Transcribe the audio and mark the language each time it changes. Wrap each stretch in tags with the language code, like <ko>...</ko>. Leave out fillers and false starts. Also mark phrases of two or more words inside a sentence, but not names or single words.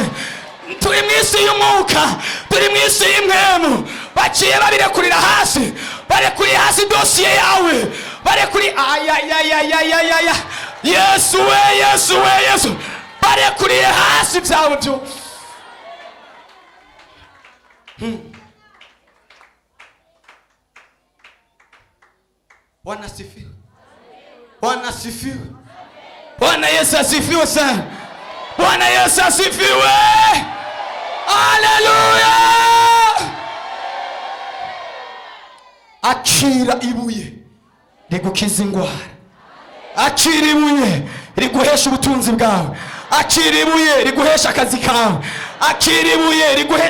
<rw>turi mu isi y'umwuka, turi mu isi y'imwemu. baciye babirekurira hasi, barekuriye hasi dosiye yawe, barekuri Yesu we, barekuriye hasi ibyawe byose.</rw> <sw>Bwana sifiwe, Bwana sifiwe. Bwana Yesu asifiwe sana. Bwana Yesu asifiwe. Haleluya.</sw> <rw>akira ibuye rigukiza ingwara, akira ibuye riguhesha ubutunzi bwawe, akira ibuye riguhesha akazi kawe, akira ibuye riguhe.</rw>